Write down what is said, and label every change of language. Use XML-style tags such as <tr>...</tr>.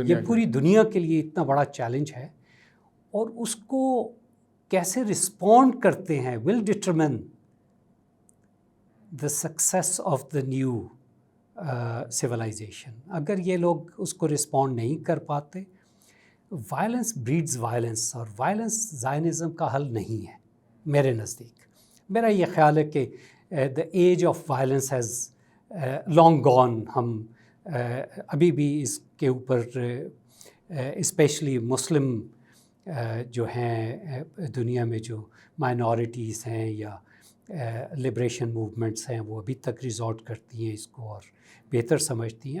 <ur>پوری دنیا کے لیے اتنا بڑا چیلنج ہے، اور اس کو کیسے رسپونڈ کرتے ہیں</ur> <en>Will determine the success of the new civilization.</en> <ur>اگر یہ لوگ اس کو رسپونڈ نہیں کر پاتے،</ur> <en>violence breeds violence,</en> <ur>اور وائلنس زائنزم کا حل نہیں ہے میرے نزدیک. میرا یہ خیال ہے کہ</ur> <en>the age of violence has long gone.</en> <ur>ہم ابھی بھی اس کے اوپر اسپیشلی مسلم جو ہیں دنیا میں جو مائنورٹیز ہیں یا لبریشن موومنٹس ہیں وہ ابھی تک ریزورٹ کرتی ہیں اس کو اور بہتر سمجھتی ہیں.</ur>